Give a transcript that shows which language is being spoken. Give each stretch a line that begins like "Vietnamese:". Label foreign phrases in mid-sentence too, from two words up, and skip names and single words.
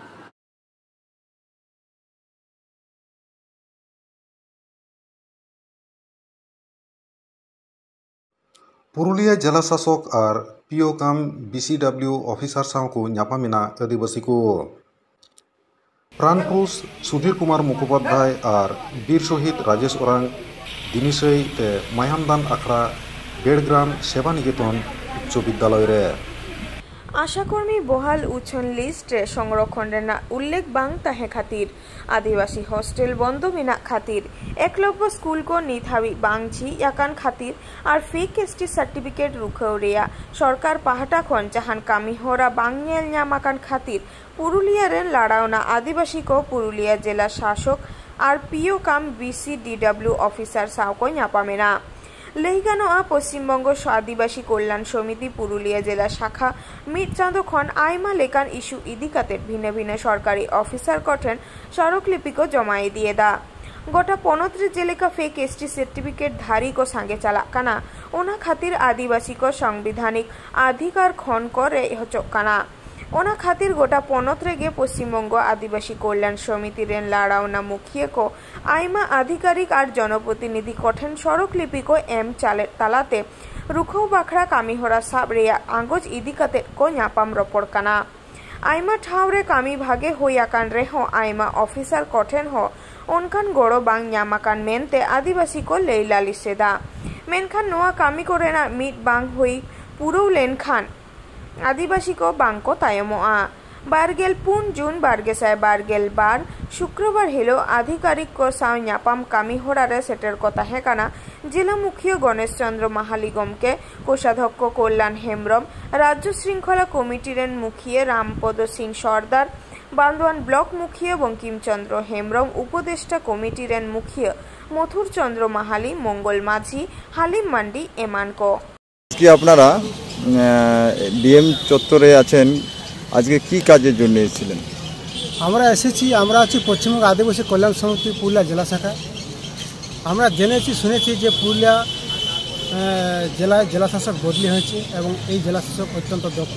Santali: पुरुलिया जिला शासक और पीओ काम
English: BCW officer
Santali: साव को न्यापामिना आदिवासी को प्राणपुरुष सुधीर कुमार मुखोपाध्याय और वीर शहीद राजेश ओरांग दिनिसई मायामदान आखड़ा बेड़ग्राम सेवा निकेतन उच्च विद्यालय रे आशाकर्मी बहाल उछन लिस्ट संरक्षण उल्लेख बांग ताहे खातिर आदिवासी हॉस्टेल बंद मेना खातिर एकलव्य स्कूल को नित हाबी बांगची याकान खातिर और
English: fake ST certificate
Santali: रुखाव रेया सरकार पाहाटा खन जहान कामी होरा बांग नेल न्यामाकान खातिर पुरुलिया रे लड़ावना आदिवासी को पुरुलिया जिला शासक और पीओ काम
English: BCW officer
Santali: साव को न्यापामेना लईगानोआ पश्चिमबंग आदिवासी कल्याण समिति पुरुलिया जिला शाखा मिट चाँदो खन आयमा लेकान इस्यू इदी काते भिन्न भिन्न सरकारी ऑफिसर कठेन स्मारकलिपि को जमाई दिए दा गोटा 15 जेलेका
English: fake ST certificate
Santali: धारी को सांगे चला काना ओना खातिर आदिवासी को संवैधानिक अधिकार खन करे हचकाना ओना खातिर गोटा 15 गे पश्चिमबंग आदिवासी कल्याण समिति रेन लाड़ावना मुखिया को आयमा आधिकारिक और जनप्रतिनिधि कठेन स्मारकलिपि को एम चाले तालाते रुखौ बाखड़ा कामीहरा साब रेया आंगोज इदी काते को न्यापाम रपड़ काना आयमा ठावरे कामी भागे होयाकान रेहो आयमा ऑफिसर कठेन हो उनकान गोड़ो बांग न्यामाकान मेनते आदिवासी को लैलाली सेदा मेनखान नोआ कामी कोरेना मिट बांग हुई पुरो लेनखान आदिवासी को बांको तायमोआ बारगेल पुन जून बारगेसाय बारगेल बार शुक्रवार हिलो आधिकारिक को साव न्यापाम कामी होरारे सेटर को ताहेकाना जिला मुखिया गणेश चंद्र माहाली गमके कोषाध्यक्ष कल्याण हेम्ब्रम राज्य श्रृंखला कमिटी रेन मुखिया रामपद सिंह सरदार बांदवान ब्लक मुखिया बंकिम चंद्र हेम्ब्रम उपदेष्टा कमिटी रेन मुखिया मथुर चंद्र माहाली मंगल माझी हालिम मांडी एमान को
Bangla: আপনারা ডিএম চত্বরে আছেন আজকে কি কাজের জন্য এসেছিলেন? আমরা এসেছি আমরা আছি পশ্চিমবঙ্গ আদিবাসী কল্যাণ সমিতি পুরুলিয়া জেলা শাখা। আমরা জেনেছি শুনেছি যে পুরুলিয়া জেলায় জেলা শাসক বদলি হয়েছে এবং এই জেলা শাসক অত্যন্ত দক্ষ।